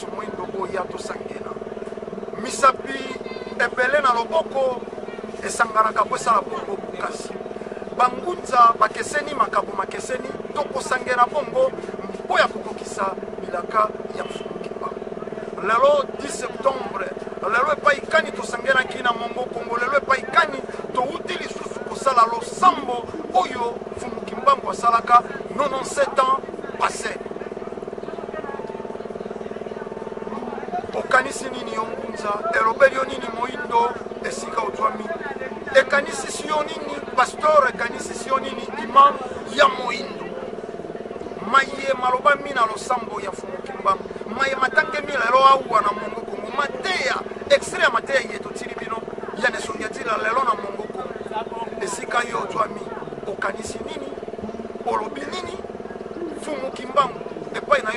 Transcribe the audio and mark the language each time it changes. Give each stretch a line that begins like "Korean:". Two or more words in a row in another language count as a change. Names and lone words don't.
Lingala: moindo boya tosangena misapi ebele na loboko esanganaka po esala bongo bukasi bangunza bakeseni makambo makeseni tokosangela bongo mpo ya kokokisa bilaka ya Mfumukimbango lelo 10 septembre lelo epaikani tosangelaki na mongo kongo lelo epaikani touti lisusu kosala losambo oyo Mfumukimbango asalaka 97
French: ans passé
Lingala: okanisi nini yo ngunza elobeli yo nini moindo esika otwami ekanisi si yo nini pastor ekanisi si yo nini imam ya moindo maye maloba mina losambo ya Mfumukimbango maye matangemi lelo awa na mongo kongo mateya extrait ya mateya yeto tili bino ya nesongia tila lelo na mongo kongo esika yo otwami okanisi nini olobi nini Mfumukimbango epai na yo